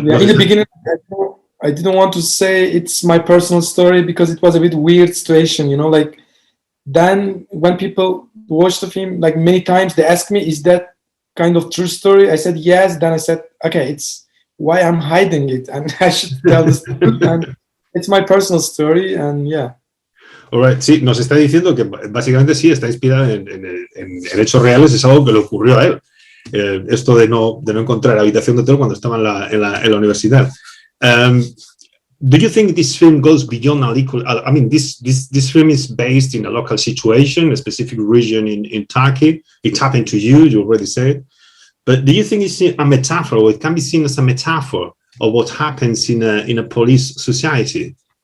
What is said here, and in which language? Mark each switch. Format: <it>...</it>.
<en>yeah, in the beginning, I didn't want to say it's my personal story because it was a bit weird situation, you know, like then when people watch the film, like many times they ask me, is that kind of true story? I said, yes. Then I said, okay, it's why I'm hiding it and I should tell the story. And it's my personal story and yeah. All right.</en> <es>Sí, nos está diciendo que básicamente sí, está inspirada en hechos reales, es algo que le ocurrió a él. Esto de no encontrar habitación de hotel cuando estaba en la universidad.</es> <en>Do you think this film goes beyond a local? I mean, this film is based in a local situation, a specific region in Turkey. It happened to you. You already said. But do you think it's a metaphor, or it can be seen as a metaphor of what happens in a police society?</en>